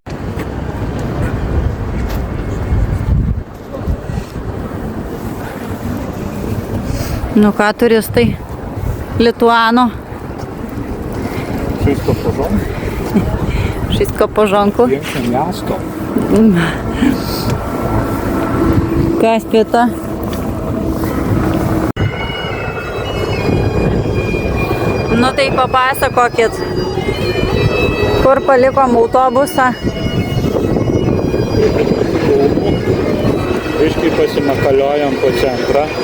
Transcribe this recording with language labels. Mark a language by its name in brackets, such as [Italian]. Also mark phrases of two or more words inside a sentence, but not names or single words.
[Lithuanian] Nu ką, turistai? Lituano. [Polish] Wszystko w porządku? Wszystko w porządku. Większe miasto. [Lithuanian] Kas pieta? Nu tai papasakokit, kur palikom autobusą. Biškai pasimakaliojam po centrą.